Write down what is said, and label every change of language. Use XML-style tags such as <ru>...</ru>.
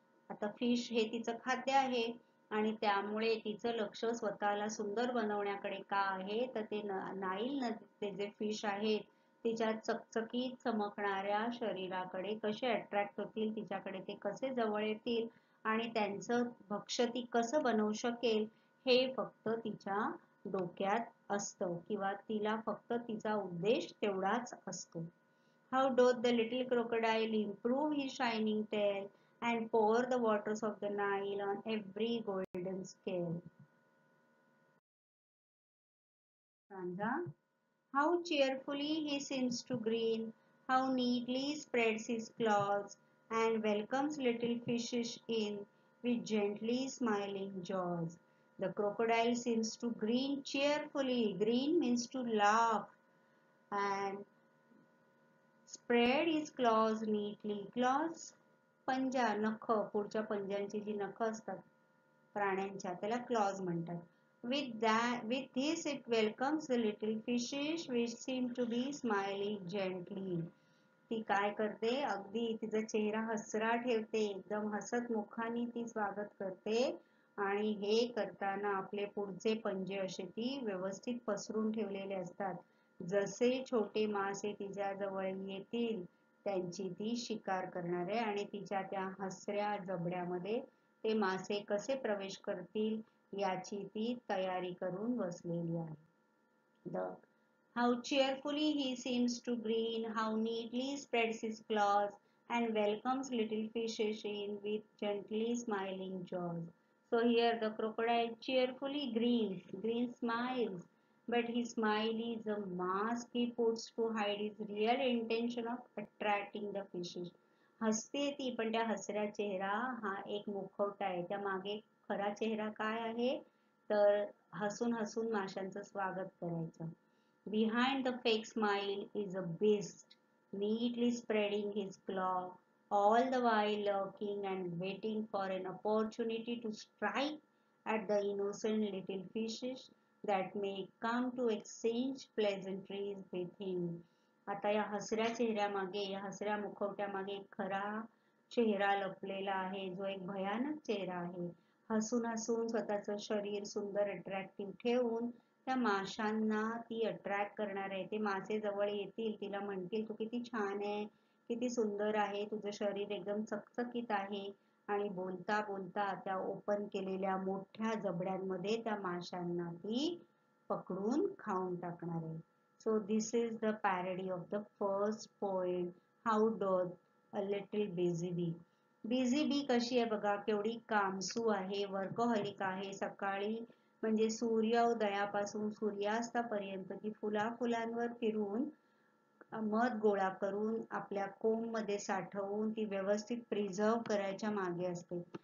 <mr>आता फिश हे तिचं खाद्य आहे आणि त्यामुळे तिचं लक्ष स्वतःला सुंदर बनवण्याकडे का आहे, तर ते नाईल नदीचे जे फिश आहेत तिच्या चकचकीत चमकणाऱ्या शरीराकडे कसे अट्रॅक्ट होतील, तिच्याकडे ते कसे जवळ येतील आणि त्यांचं भक्ष्य ती कसं बनवू शकेल हे फक्त तिच्या डोक्यात असतं किंवा तिला फक्त तिचा उद्देश तेवढाच असतो.</mr> <en>How doth the little crocodile improve his shining tail and pour the waters of the Nile on every golden scale? Sandra, how cheerfully he seems to grin, how neatly spreads his claws, and welcomes little fishes in with gently smiling jaws. The crocodile seems to grin cheerfully. Grin means to laugh and spread his claws neatly.</en> <mr>Claws पंजा, नख, पुढच्या पंजांची जी नख असतात प्राण्यांच्या त्याला clause म्हणतात.</mr> <en>With this it welcomes the little fishes which seem to be smiling gently.</en> <mr>ती काय करते, अगदी तिचा चेहरा हसरा ठेवते, एकदम हसत मुखाने ती स्वागत करते आणि हे करताना आपले पुढचे पंजे असे ती व्यवस्थित पसरून ठेवलेले असतात. जसे छोटे मासे तिच्या जवळ येतील त्यांची ती शिकार करणार आहे आणि तिच्या त्या हसऱ्या जबड्यामध्ये ते मासे कसे प्रवेश करतील याची ती तयारी करून बसलेली आहे.</mr> <en>How cheerfully he seems to grin, how neatly spreads his claws, and welcomes little fishes in with gently smiling jaws. So here the crocodile cheerfully grins, smiles, but his smile is a mask he puts to hide his real intention of attracting the fishes.</en> <mr>हसते ती पण त्या हसऱ्या चेहरा हा एक मुखवटा आहे. त्या मागे खरा चेहरा काय आहे, तर हसून हसून माशांचं स्वागत करायचं.</mr> <en>Behind the fake smile is a beast, neatly spreading his claw, all the while lurking and waiting for an opportunity to strike at the innocent little fishes that may come to exchange pleasantries with him.</en> <mr>आता या हसऱ्या चेहऱ्यामागे, या हसऱ्या मुखवट्यामागे एक खरा चेहरा लपलेला आहे, जो एक भयानक चेहरा आहे. हसून हसून स्वतःचं शरीर सुंदर अट्रॅक्टिव्ह ठेवून त्या माशांना ती अट्रॅक्ट करणार आहे. ते मासे जवळ येतील, तिला म्हणतील तू किती छान आहे, किती सुंदर आहे, तुझं शरीर एकदम चकचकीत आहे आणि बोलता बोलता त्या ओपन केलेल्या मोठ्या जबड्यांमध्ये त्या माशांना ती पकडून खाऊन टाकणार आहे.</mr> <en>So this is the parody of the first poem, How Doth a Little Busy Bee.</en> <mr>Busy बी कशी आहे बघा, केवढी कामसू आहे, वर्कहॉलिक आहे. सकाळी म्हणजे सूर्योदयापासून सूर्यास्तापर्यंत ती फुलांवर फिरून मध गोळा करून आपल्या कोंब मध्ये साठवून ती व्यवस्थित प्रिझर्व करायच्या मागे असते.</mr>